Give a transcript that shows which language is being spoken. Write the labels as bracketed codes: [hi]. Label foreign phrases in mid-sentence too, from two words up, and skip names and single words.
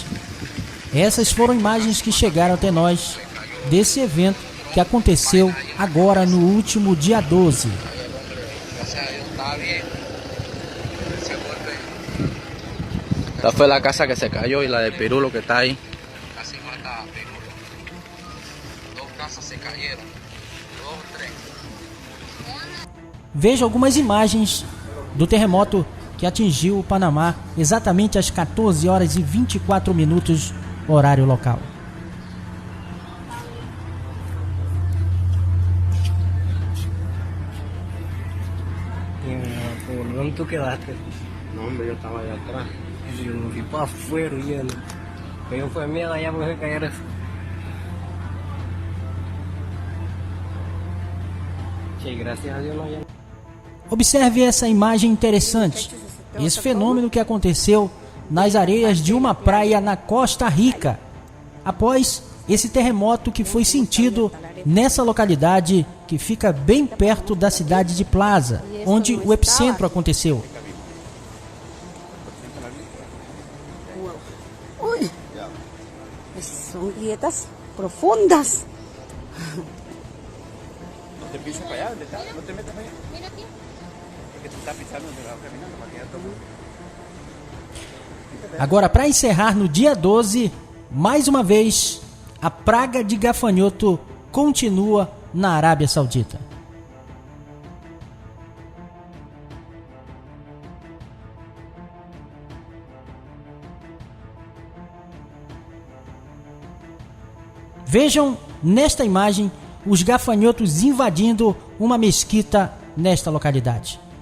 [pt] Essas foram imagens que chegaram até nós desse evento que aconteceu agora no último dia 12. [es] Esta fue la casa que se cayó y la de Perú lo que está ahí. Casi mata a Perú. 2 casas se cayeron. 2 o 3. [pt] Veja algumas imagens do terremoto que atingiu o Panamá exatamente às 14 horas e 24 minutos, horário local. [es] ¿Por dónde tú quedaste? No, hombre, yo estaba allá atrás. Yo me fui para afuera huyendo. Pero fue miedo allá porque se cayeron. Che, gracias a Dios no hay. [pt] Observe essa imagem interessante, esse fenômeno que aconteceu nas areias de uma praia na Costa Rica, após esse terremoto que foi sentido nessa localidade que fica bem perto da cidade de Plaza, onde o epicentro aconteceu. [es] Uy, son grietas profundas. No te pises para allá, no te metas para allá. Porque tú estás pisando donde vas caminando, para que ya todo mundo. [pt] Agora, para encerrar no dia 12, mais uma vez, a praga de gafanhoto continua na Arábia Saudita. Vejam nesta imagem os gafanhotos invadindo uma mesquita nesta localidade.